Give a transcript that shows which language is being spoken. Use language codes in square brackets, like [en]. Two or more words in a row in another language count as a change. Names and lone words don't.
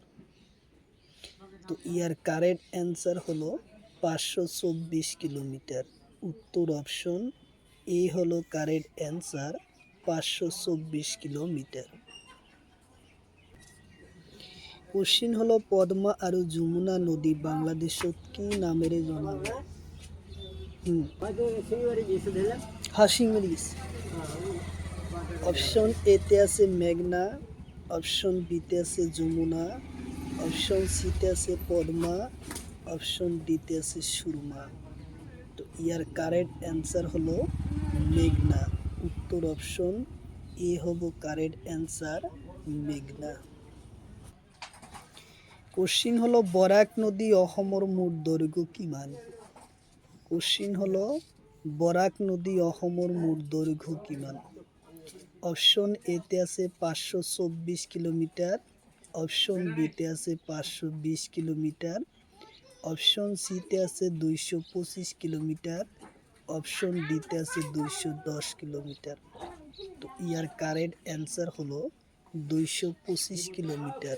[bn] তো ইয়ার [en] correct answer [bn] হলো 524 কিলোমিটার। উত্তর অপশন এ হলো [en] correct answer, [bn] 524 কিলোমিটার। কোশ্চিন হলো [as] পদ্মা আর যমুনা নদী বাংলাদেশত কি নামেৰে জনাজাত? [bn] হাসিংমারি গেছে। অপশন এতে আছে মেঘনা, অপশন বিতে আছে যমুনা, অপশন সিতে আছে পদ্মা, অপশন ডিতে আছে সুরমা। তো ইয়ার [en] correct answer [bn] হলো মেঘনা। উত্তর অপশন এ হব [en] correct answer, [bn] মেঘনা। কোশ্চিন হলো [as] বৰাক নদী অসমৰ মুঠ দৈৰ্ঘ্য কিমান? [bn] কোশ্চিন হলো [as] বৰাক নদী অসমৰ মুঠ দৈৰ্ঘ্য কিমান? [bn] অপশন এতে আছে 524 কিলোমিটার, অপশন বিতে আছে 520 কিলোমিটার, অপশন সিতে আছে 225 কিলোমিটার, অপশন ডিতে আছে 210 কিলোমিটার। তো ইয়ার [en] correct answer [bn] হলো 225 কিলোমিটার।